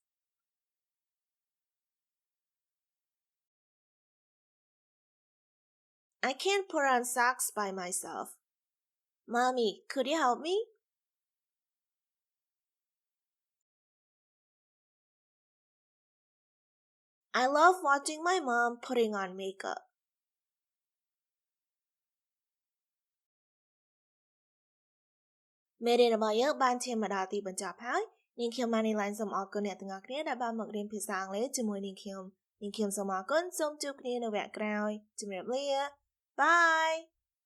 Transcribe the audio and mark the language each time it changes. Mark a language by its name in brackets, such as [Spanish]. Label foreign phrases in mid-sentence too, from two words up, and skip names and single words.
[English] I can't put on socks by myself. Mommy, could you help me? I love watching my mom putting on makeup. [Khmer] មេរៀនរបស់យើងបានឈានមកដល់ទីបញ្ចប់ហើយនាងខ្ញុំ Manylen សូមអរគុណអ្នកទាំងអស់គ្នាដែលបានមករៀនភាសាអង់គ្លេសជាមួយនាងខ្ញុំនាងខ្ញុំសូមអរគុណសូមជួបគ្នានៅវគ្គក្រោយជំរាបលាបាយ